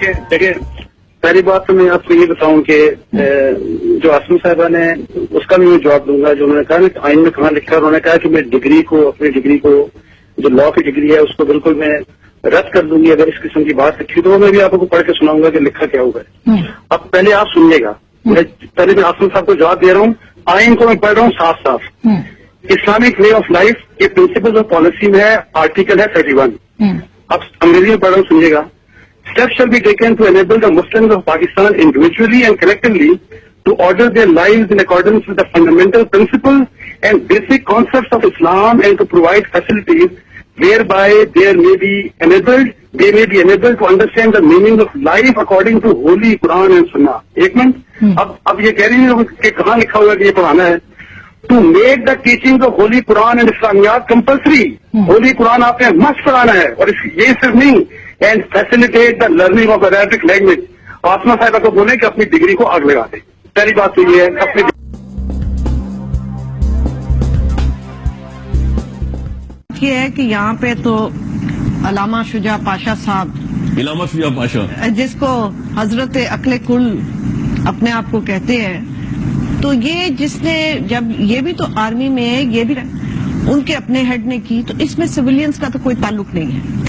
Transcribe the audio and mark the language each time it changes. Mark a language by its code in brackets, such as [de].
[ur] دیکھیے، پہلی بات تو میں آپ کو یہ بتاؤں کہ جو آسمی صاحبہ نے اس کا بھی میں جواب دوں گا. جو انہوں نے کہا نا کہ آئین میں کہاں لکھا، انہوں نے کہا کہ میں ڈگری کو، اپنی ڈگری کو، جو لا کی ڈگری ہے اس کو بالکل میں رد کر دوں گی اگر اس قسم کی بات لکھی تو میں بھی آپ کو پڑھ کے سناؤں گا کہ لکھا کیا ہوا ہے. اب پہلے آپ سنیے گا، پہلے میں آسم صاحب کو جواب دے رہا ہوں. آئین کو میں پڑھ رہا ہوں صاف صاف. اسلامک وے آف لائف کے پرنسپل آف پالیسی میں ہے، آرٹیکل ہے 31. اب انگریزی میں پڑھ رہا ہوں، سنیے گا. [en] Steps shall be taken to enable the Muslims of Pakistan individually and collectively to order their lives in accordance with the fundamental principles and basic concepts of Islam and to provide facilities whereby they may be enabled to understand the meaning of life according to Holy Quran and Sunnah. [ur] ایک minute, اب یہ کہہ رہی ہیں کہ کہاں لکھا ہوا کہ یہ پڑھانا ہے. [en] To make the teachings of Holy Quran and Islamiyat compulsory. Holy Quran [ur] آپ نے must پڑھانا ہے اور یہ صرف نہیں. [en] And facilitate the learning of Arabic language. [ur] آسما صاحبہ کو بولیں کہ اپنی ڈگری کو آگ لگا دیں. پہلی بات تو یہ ہے اپنی یہ ہے کہ یہاں پہ تو علامہ شجاع پاشا صاحب، علامہ شجاع پاشا جس کو حضرت عقل کل اپنے آپ کو کہتے ہیں، تو یہ جس نے جب یہ بھی تو آرمی میں ہے، یہ بھی ان کے اپنے ہیڈ نے کی، تو اس میں سویلینز کا تو کوئی تعلق نہیں ہے.